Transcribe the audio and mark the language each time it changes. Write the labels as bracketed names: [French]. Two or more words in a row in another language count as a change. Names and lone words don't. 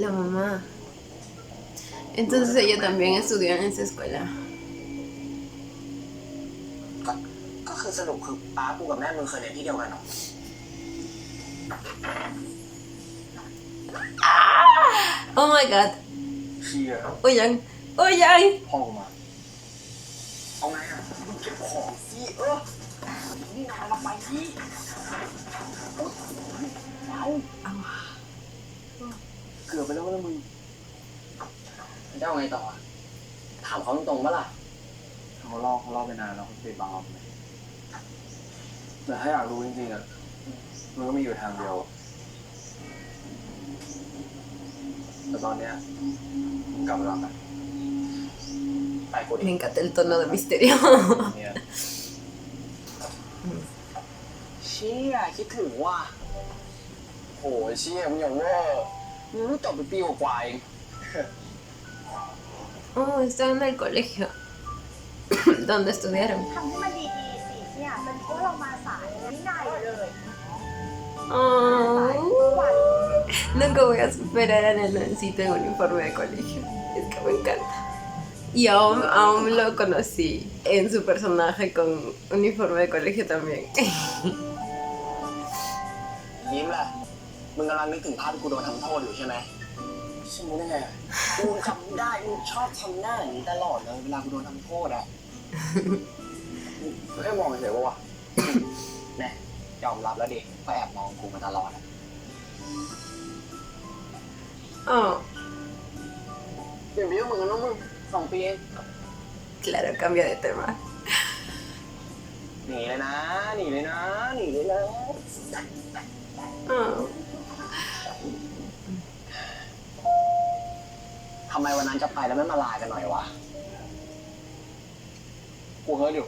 [Spanish] La mamá. Entonces ella también estudió en esa escuela. [Thai] ก็คือสรุปคือป้ากูกับแม่มึงเคยเรียนที่เดียวกันเหรอ [English] Oh my god. [Thai] เชี่ย [Spanish] Oigan, oigan. [Thai] พ่อกูมา เอาไงอ่ะมึงเก็บของสินี่นานละไปนี่เอา เกือบไปแล้วนะมึง จะเอาไงต่ออะถามเขาตรงๆปะล่ะ เขาเล่าไปนานแล้วเขาปิดบังเราไปแต่ถ้าอยากรู้จริงๆอ่ะมันก็มีอยู่ทางเดียวอะแต่ตอนเนี้ยมึงกลับมาแล้วกัน ไปกูดิ [Spanish] Me encanta el tono de misterio. [Thai] เนี่ย เชี่ยคิดถึงว่ะ โอ้ยเชี่ยมึงอย่างเวอร์ มึงรู้จบไปปีกว่าๆเอง [Spanish] Oh, está en el colegio. ¿Dónde estudiaron? [Thai] ทำให้มันดีๆสิเนี่ยเป็นเพราะเรามาสายวินัยเลย [Spanish] Oh, [Thai] ทุกวัน [Spanish] nunca voy a superar a Nanoncito en uniforme de colegio. Es que me encanta. Y aún lo conocí en su personaje con uniforme de colegio también. [Thai] ยิ้มแหละ มึงกำลังนึกถึงภาพที่กูโดนทำโทษอยู่ใช่ไหม ชิมึงได้ไงอะ กูจำได้กูชอบทำหน้าอย่างนี้ตลอดเลยเวลากูโดนทำโทษอ่ะ กูแค่มองเฉยๆว่าวะ แน่ยอมรับแล้วดิว่าแอบมองกูมาตลอดอะ [Spanish] Oh, [Thai] เดี๋ยวนี้มึงนะมึง2 ปีเอง [Spanish] claro, cambia de tema. [Thai] หนีเลยนะหนีเลยนะหนีเลยนะ [Spanish] Oh. [Thai] ทำไมวันนั้นจะไปแล้วไม่มาไลน์กันหน่อยวะ กูเฮิร์ตอยู่